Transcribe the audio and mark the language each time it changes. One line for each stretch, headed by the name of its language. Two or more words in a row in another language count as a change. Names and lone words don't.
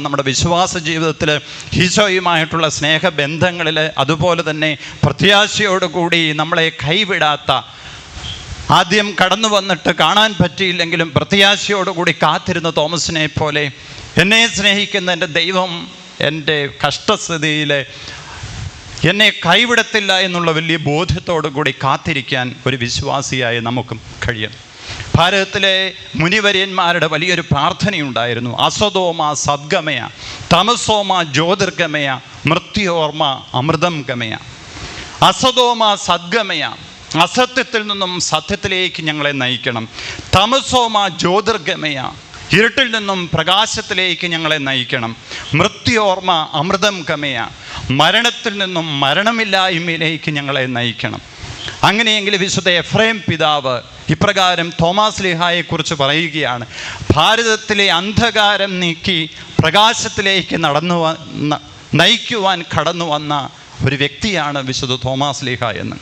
Malayalam: നമ്മുടെ വിശ്വാസ ജീവിതത്തിൽ ഈശോയുമായിട്ടുള്ള സ്നേഹബന്ധങ്ങളിൽ, അതുപോലെ തന്നെ പ്രത്യാശയോടുകൂടി നമ്മളെ കൈവിടാത്ത, ആദ്യം കടന്നു വന്നിട്ട് കാണാൻ പറ്റിയില്ലെങ്കിലും പ്രത്യാശയോടുകൂടി കാത്തിരുന്ന തോമസിനെ പോലെ എന്നെ സ്നേഹിക്കുന്ന എൻ്റെ ദൈവം എൻ്റെ കഷ്ടസ്ഥിതിയിൽ എന്നെ കൈവിടത്തില്ല എന്നുള്ള വലിയ ബോധ്യത്തോടു കൂടി കാത്തിരിക്കാൻ ഒരു വിശ്വാസിയായി നമുക്കും കഴിയും. ഭാരതത്തിലെ മുനിവര്യന്മാരുടെ വലിയൊരു പ്രാർത്ഥനയുണ്ടായിരുന്നു.
Sanskrit: അസതോമ സദ്ഗമയ, തമസോമ ജ്യോതിർഗമയ, മൃത്യോർമ അമൃതം ഗമയ. അസതോമ സദ്ഗമയ,
Malayalam: അസത്യത്തിൽ നിന്നും സത്യത്തിലേക്ക് ഞങ്ങളെ നയിക്കണം.
Sanskrit: തമസോമ ജ്യോതിർഗമയ,
Malayalam: ഇരുട്ടിൽ നിന്നും പ്രകാശത്തിലേക്ക് ഞങ്ങളെ നയിക്കണം.
Sanskrit: മൃത്യോർമ അമൃതം ഗമയ,
Malayalam: മരണത്തിൽ നിന്നും മരണമില്ലായ്മയിലേക്ക് ഞങ്ങളെ നയിക്കണം. അങ്ങനെയെങ്കിൽ വിശുദ്ധ എഫ്രേം പിതാവ് ഇപ്രകാരം തോമാസ് ശ്ലീഹായെക്കുറിച്ച് പറയുകയാണ്: ഭാരതത്തിലെ അന്ധകാരം നീക്കി പ്രകാശത്തിലേക്ക് നയിക്കുവാൻ കടന്നു വന്ന ഒരു വ്യക്തിയാണ് വിശുദ്ധ തോമാസ് ശ്ലീഹ എന്ന്.